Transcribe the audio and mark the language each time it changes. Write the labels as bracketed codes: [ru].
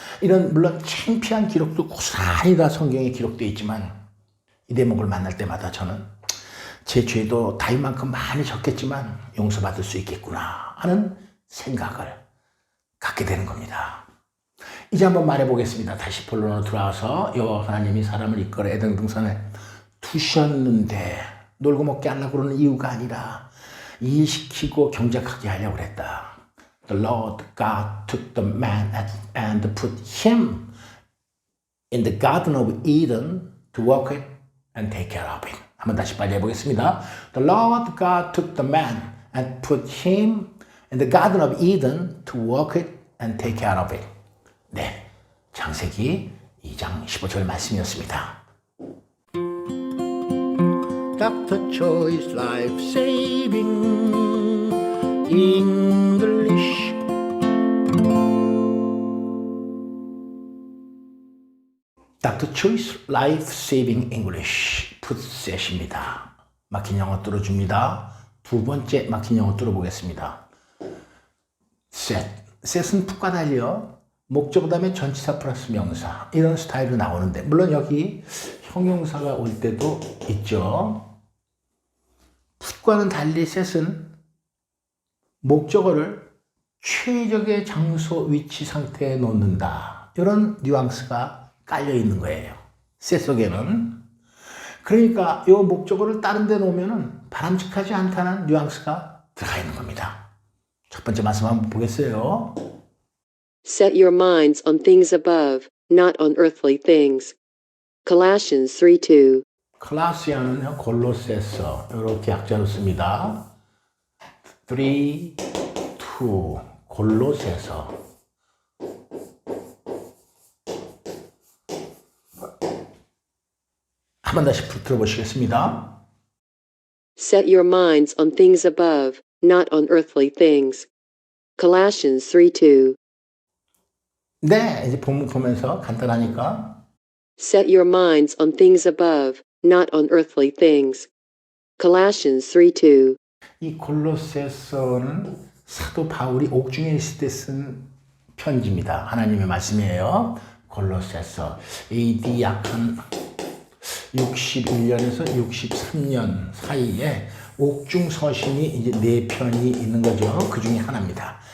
[ko] 이런 물론 창피한 기록도 고스란히 다 성경에 기록되어 있지만 이 대목을 만날 때마다 저는 제 죄도 다윗만큼 많이 적겠지만 용서받을 수 있겠구나 하는 생각을 갖게 되는 겁니다. 이제 한번 말해보겠습니다. 다시 본론으로 돌아와서 여호와 하나님이 사람을 이끌어 에덴 동산에 두셨는데 놀고 먹게 하려고 그러는 이유가 아니라 일시키고 경작하게 하려고 그랬다. [en] The Lord God took the man and put him in the Garden of Eden to work it and take care of it. [ko] 한번 다시 빨리 해보겠습니다. [en] The Lord God took the man and put him in the Garden of Eden to work it and take care of it. [ko] 네, 창세기 2장 15절 말씀이었습니다. [en] Dr. Choi's Life Saving English. Dr. Choi's Life Saving English [ko] 풋셋입니다. 막힌 영어 뚫어줍니다. 두 번째 막힌 영어 뚫어보겠습니다. 셋은 풋과 달려 목적 다음에 전치사 플러스 명사 이런 스타일로 나오는데 물론 여기 형용사가 올 때도 있죠. 풋과는 달리 셋은 목적어를 최적의 장소, 위치, 상태에 놓는다. 이런 뉘앙스가 깔려 있는 거예요. 셋 속에는. 그러니까 이 목적어를 다른 데 놓으면 바람직하지 않다는 뉘앙스가 들어가 있는 겁니다. 첫 번째 말씀 한번 보겠어요. [en] Set your minds on things above, not on earthly things. Colossians 3:2. [ko] 클라시아는요, 골로새서 이렇게 약자로 씁니다. 3, 2, 골로새서. 한 번 다시 들어보시겠습니다. [en] Set your minds on things above, not on earthly things. Colossians 3:2. [ko] 네, 이제 본문 보면서 간단하니까. [en] Set your minds on things above, not on earthly things. Colossians 3:2. [ko] 이 골로새서는 사도 바울이 옥중에 있을 때 쓴 편지입니다. 하나님의 말씀이에요. 골로새서 AD 약 한 61년에서 63년 사이에 옥중 서신이 이제 4편이 있는 거죠. 그 중에 하나입니다.